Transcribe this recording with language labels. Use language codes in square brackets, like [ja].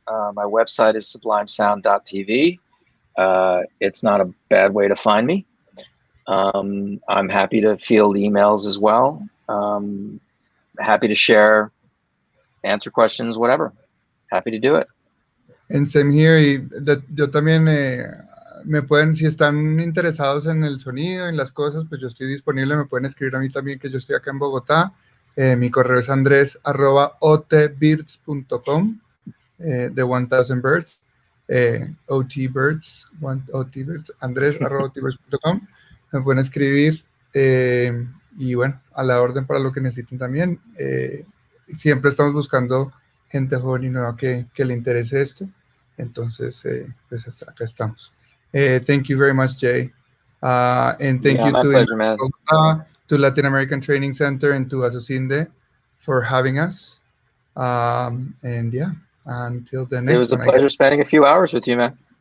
[en] My website is sublimesound.tv. It's not a bad way to find me. I'm happy to field emails as well. Happy to share, answer questions, whatever. Happy to do it. And same here. [es] Yo también me pueden, si están interesados en el sonido, en las cosas, pues yo estoy disponible. Me pueden escribir a mí también, que yo estoy acá en Bogotá. Mi correo es andres@otbirds.com, de 1000 Birds, OTBirds, andres@otbirds.com. Me pueden escribir, y bueno, a la orden para lo que necesiten también. Siempre estamos buscando gente joven y nueva que le interese esto. Entonces, pues hasta acá estamos. [en] Thank you very much, Jay. And thank you to Latin American Training Center and to Asocinde for having us. And yeah, until the next one. It was a pleasure spending a few hours with you, man.